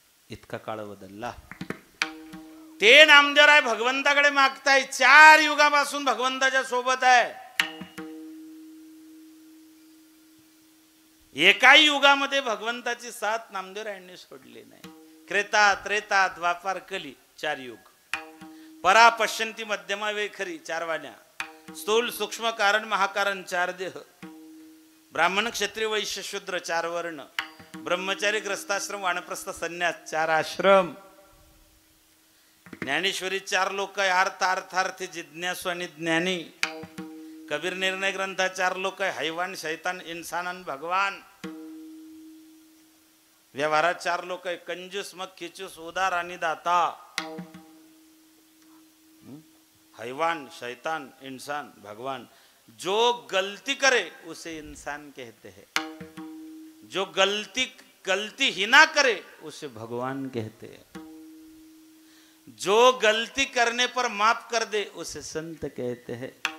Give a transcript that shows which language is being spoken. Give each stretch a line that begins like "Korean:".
Marathi: इतका काळ बदलला. ते नामदेवराय भगवंताकडे मागताय. 4 युगापासून भगवंताच्या सोबत आहे. एकाही युगामध्ये भगवंताची साथ नामदेवरायांनी सोडली नाही. त्रेता त्रेता द्वापार कली 4 युग. परा पश्यंती मध्यमा वेखरी 4 वाण्या. स्थूल सूक्ष्म कारण महाकारण 4 देह. ब्राह्मण क्षत्रिय वैश्य शूद्र 4 वर्ण. ब्रह्मचारी ग्रस्ताश्रम वानप्रस्थ संन्यास 4 आश्रम. ज्ञानेश्वरी 4 लोक आहे. अर्थ अर्थार्थी जिज्ञासू आणि ज्ञानी. कबीर निर्णय ग्रंथा 4 लोक आहे. हैवान शैतान इंसान आणि भगवान. व्यवहारात 4 लोक आहे. कंजूस मग खिचूस उदार आणि दाता.
Hindi: हैवान शैतान इंसान भगवान. जो गलती करे उसे इंसान कहते हैं. जो गलती ही ना करे उसे भगवान कहते हैं. जो गलती करने पर माफ कर दे उसे संत कहते हैं.